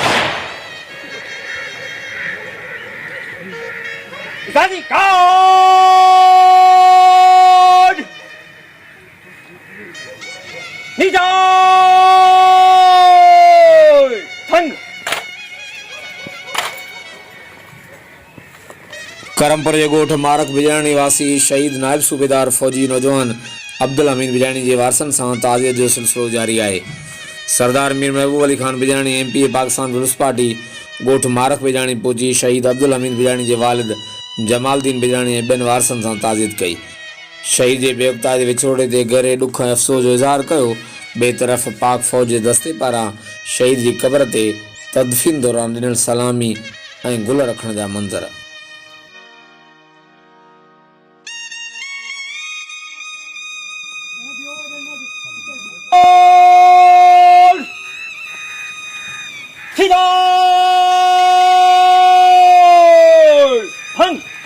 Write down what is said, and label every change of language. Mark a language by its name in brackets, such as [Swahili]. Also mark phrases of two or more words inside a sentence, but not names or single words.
[Sindhi] 第三集高，立正，砰！ करमपुर जे ॻोठ मारक बिजाणी निवासी शहीद नायब सूबेदार फौजी नौजवान अब्दुल हमीद बिजाणी जे वारसनि सां ताज़ियत जो सिलसिलो जारी आहे। सरदार मीर महबूब अली खान बिजाणी MP पाकिस्तान पीपुल्स पार्टी ॻोठ मारक बिजाणी पहुची शहीद अब्दुल हमीद बिजाणी जे वालिद जमालदीन बिजाणी ऐं ॿियनि वारसनि सां ताज़ियत कई। शहीद जे बेवक़्ता जे विछोड़े ते गहरे ॾुख ऐं अफ़सोस जो इज़हार कयो। ॿिए तरफ़ पाक फ़ौज जे दस्ते पारां शहीद जी क़बर ते तदफ़ीन दौरान ॾिनल सलामी ऐं गुल रखण जा मंज़र। 起走，砰！